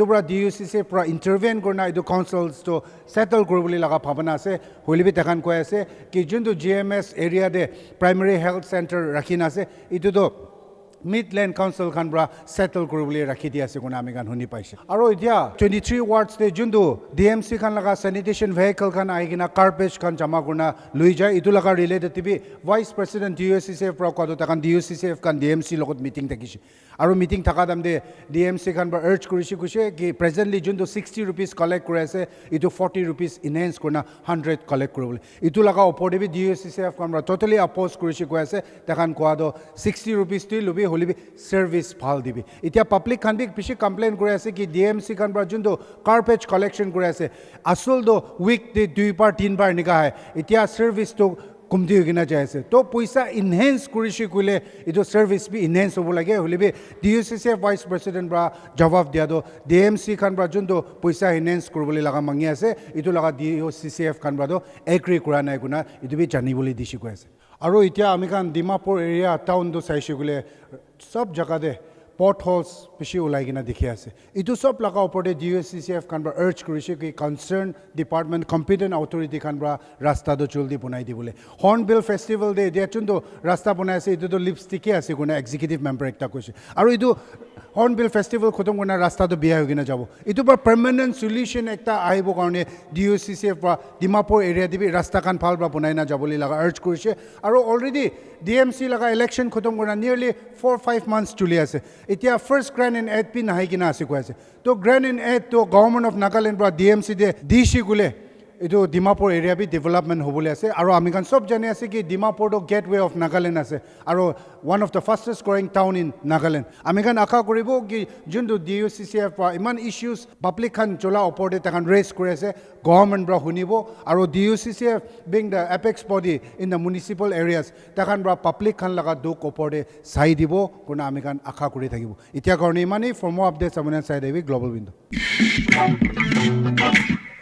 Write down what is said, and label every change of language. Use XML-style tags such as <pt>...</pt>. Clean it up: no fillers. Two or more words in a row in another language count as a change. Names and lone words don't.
<nag>bra DUCCF pra intervene korna itu councils to settle koriboli laga bhabana ase holibi takan koi ase ki juntu GMS area de</nag> <en>primary health center</en> <nag>rakhina ase itu to Midland Council kan bra settle koriboli rakhi dia ase kona ami kan huni paise aro itia 23 wards de juntu DMC kan laga</nag> <en>sanitation vehicle</en> <nag>kan aigina garbage kan jama korna lui jai itu laga related tibi</nag> <en>vice president</en> <nag>DUCCF pro kodo takan DUCCF kan DMC logot meeting takise aro meeting thaka dam de DMC kan bra urge korishi kuse ki presently juntu 60 rupees collect kore ase itu 40 rupees enhance korna 100 collect koriboli itu laga opor de bi DUCCF kan bra</nag> <en>totally oppose</en> <nag>korishi ko ase takan koado 60 rupees ti lubi holibi service phal dibi itia public kan bi bishi complain kore ase ki DMC kan bra juntu</nag> <en>garbage collection</en> <nag>kore ase asol do week de 2 bar 3 bar nika hai itia service to kumdi gina jaise to poisa enhance kurishi kule ido service bi enhance hobo lage holibi DUCCF</nag> <en>vice president</en> <nag>bra jawab dia do DMC kan bra juntu poisa enhance koriboli laga mangi ase itu laga DUCCF kan bra do agree kora nai guna idu bi jani boli dishi ko ase aro itia ami kan Dimapur area town do saise gule sob jaga de potholes bishi ulai gina dikhi ase itu sob laga opore DUCCF kan bra urge korise ki</nag> <en>concerned department competent authority</en> <nag>kan bra rasta do joldi bunai dibole Hornbill festival de dia chundu rasta bunai ase itu do lipstick ase guna</nag> <en>executive member</en> <nag>ekta koise aro itu Hornbill festival khotom guna rasta do biya hogina jabo itu ba</nag> <en>permanent solution</en> <nag>ekta aibo karone DUCCF ba Dimapur area dibi rasta kan phal bra bunai na jaboli laga urge korise aro already DMC laga election khotom guna</nag> <en>nearly 4-5 months</en> <nag>chuli ase itia</nag> <en>first grant in aid</en> <nag>pin hai kina ase ko ase to</nag> <en>grant in aid</en> <nag>to</nag> <en>government of Nagaland</en> <nag>bra DMC de dishi gule itu Dimapur area bi development hobole ase aro ami kan sob jane ase ki Dimapur to</nag> <en>gateway of Nagaland</en> <nag>ase aro</nag> <en>one of the fastest growing town in Nagaland</en> <nag>ami kan akha koribo ki juntu DUCCF pa iman issues public kan chola opor de takan raise kore ase government bra hunibo aro DUCCF</nag> <en>being the apex body in the municipal areas</en> <nag>takan bra public kan laga duk opor de sai dibo kuna ami kan akha kori thakibo itia karone imani</nag> <en>for more updates</en> <nag>amana sai debi</nag> <en>global window</en>